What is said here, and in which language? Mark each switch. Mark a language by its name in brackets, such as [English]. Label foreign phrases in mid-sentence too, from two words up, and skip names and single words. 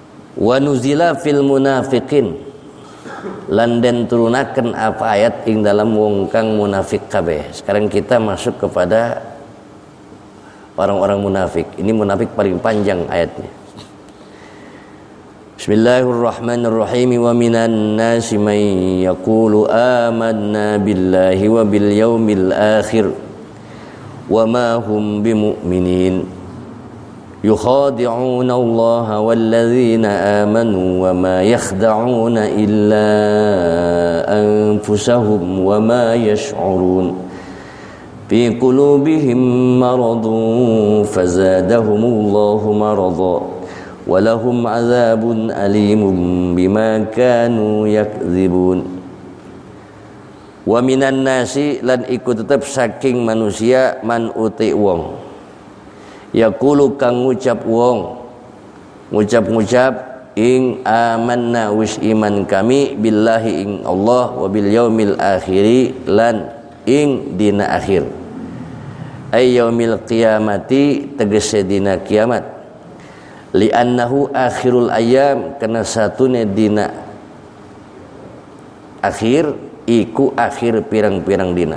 [Arabic] ونزل في المنافقين, [Javanese] lan den turunaken apa ayat ing dalam wong kang munafik kabeh. [Indonesian] Sekarang kita masuk kepada orang-orang munafik. Ini munafik paling panjang ayatnya. Bismillahirrahmanirrahim. [Arabic] ومن الناس من يقول آمنا بالله وباليوم الآخر وما هم بمؤمنين يخادعون الله والذين آمنوا وما يخدعون إلا أنفسهم وما يشعرون في قلوبهم مرض فزادهم الله مرضا ولهم عذاب أليم بما كانوا يكذبون. ومن الناس, [Javanese] lan iku tetep saking manusia, man uti wong yaqulu kang ngucap wong, ngucap ing amanna wis iman kami billahi ing Allah [Arabic] وباليوم الآخر, [Javanese] lan ing dina akhir, [Arabic] أي يوم القيامة [Javanese] tegese dina kiamat, [Arabic] لأنه آخر الأيام, [Javanese] karena satune dina akhir iku akhir pirang-pirang dina.